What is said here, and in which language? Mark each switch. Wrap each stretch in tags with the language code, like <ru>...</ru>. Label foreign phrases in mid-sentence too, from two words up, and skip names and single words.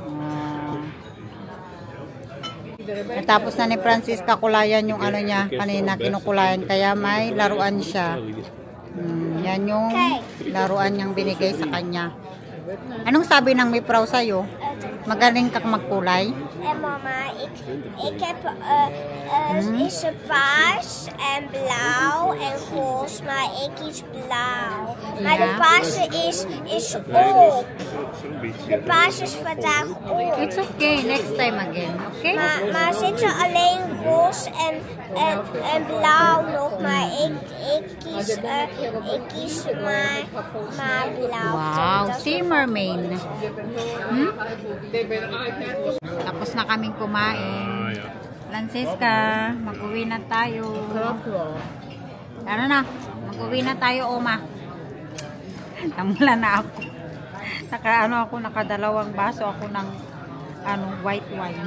<tl>Natapos na ni Francisca kulayan yung ano niya. Kanina kinukulayan. Kaya may laruan siya. Yan yung laruan niyang binigay sa kanya. Anong sabi ng Mipraw sa'yo? Magaling kang magkulay?</tl> <nl>Mama, ik heb is er paars en blauw en roze, maar ik kies blauw. Maar de paarse is op. De paars is vandaag op.</nl> <en>It's okay. Next time again. Okay?</en> <nl>Maar zit er alleen roze en blauw nog, maar ik kies maar blauw.</nl> <en>Wow. See, mermaid.</en> <tl>Tapos na kaming kumain. Francisca, mag-uwi na tayo. Ano na? Mag-uwi na tayo, Oma. Tamula na ako. Nakadalawang baso ako ng</tl> <en>white wine.</en>